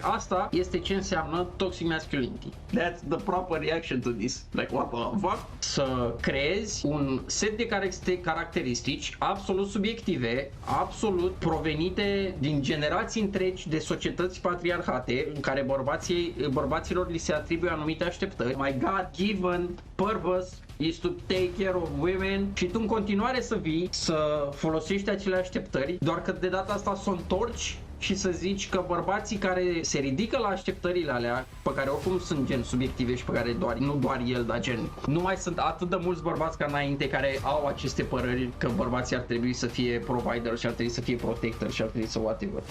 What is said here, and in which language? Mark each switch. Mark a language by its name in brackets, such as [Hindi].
[Romanian] Asta este ce înseamnă toxic masculinity. [English] That's the proper reaction to this. Like, what the fuck? [Romanian] Să creezi un set de caracteristici absolut subiective, absolut provenite din generații întregi de societăți patriarhate, în care bărbaților li se atribuie anumite așteptări. [English] My God-given purpose is to take care of women, [Romanian] și tu în continuare să vii să folosești acele așteptări, doar că de data asta să o întorci și să zici că bărbații care se ridică la așteptările alea, pe care oricum sunt gen subiective și pe care nu doar el, dar gen nu mai sunt atât de mulți bărbați ca înainte care au aceste păreri că bărbații ar trebui să fie provider și ar trebui să fie protector și ar trebui să whatever.